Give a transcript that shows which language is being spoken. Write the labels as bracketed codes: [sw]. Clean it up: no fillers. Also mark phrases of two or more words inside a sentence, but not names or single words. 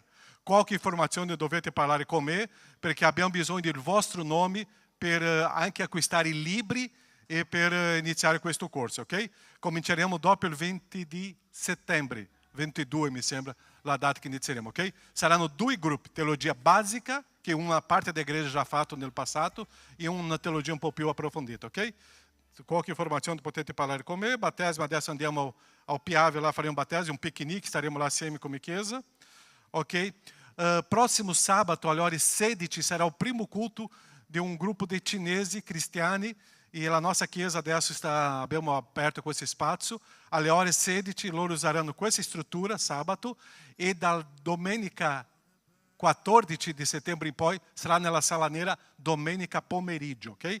[it] Qualche informazione dovete parlare con me perché abbiamo bisogno del vostro nome per anche acquistare i libri e per iniziare questo corso, ok? Cominceremo dopo il 20 di settembre, 22 mi sembra la data che inizieremo, ok? Saranno 2 gruppi, teologia basica, che una parte [pt] da igreja já [it] fatto nel passato, e una teologia un po' più approfondita, ok? Qualche informazione potete parlare con me. Battesimo, adesso andiamo ao Piave, lá faremo um battesimo, [pt] um piquenique, [it] staremo lá assieme come chiesa, ok? [pt] Próximo sábado, [it] alle ore 16, sarà il primo culto di un gruppo di cinesi cristiani e la nostra chiesa adesso abbiamo aperto questo spazio. Alle ore 16 loro useranno questa struttura sabato e dal domenica 14 di settembre in poi sarà nella sala nera domenica pomeriggio, ok?